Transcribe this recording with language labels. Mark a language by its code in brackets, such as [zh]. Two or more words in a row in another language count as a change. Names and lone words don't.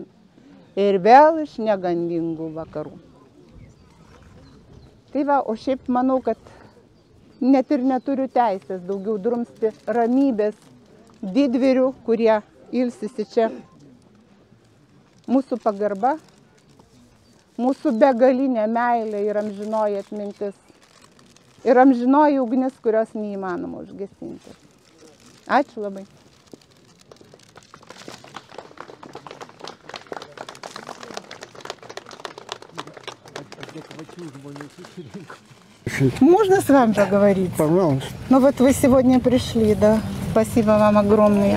[lt] Ir vėl iš negandingų vakarų. Tai va, o šiaip manau, kad net ir neturiu teisės daugiau drumsti ramybės didvyrių, kurie ilsisi čia. Mūsų pagarba, mūsų begalinė meilė ir amžinoji atmintis. Ir amžinoji ugnis, kurios neįmanoma užgesinti. Ačiū labai. [ru] Можно с вами поговорить? Пожалуйста. Ну вот вы сегодня пришли, да? Спасибо вам огромное.